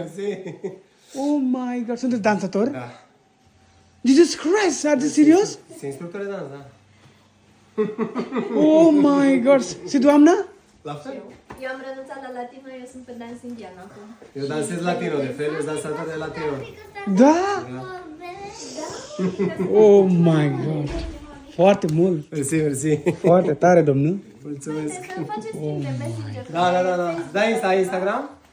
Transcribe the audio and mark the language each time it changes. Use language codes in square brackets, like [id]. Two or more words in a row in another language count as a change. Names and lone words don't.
[en] Oh my god, [ro] sunteți dansator? Da. [en] Jesus Christ, are you serios? [ro] Sunt instructor de dans, da. [en] Oh my god, [ro] și doamna? La fel. Eu am renunțat la latino, eu sunt pe dans indian acum. Eu dansez latino, de fel, eu sunt dansator de latino. Da? [en] Oh my god. [ro] Foarte mult. Mersi, mersi. Foarte tare, domnul. Mulțumesc. Să-mi faceți timp de Messenger. Da, da, da, da. Da, Instagram?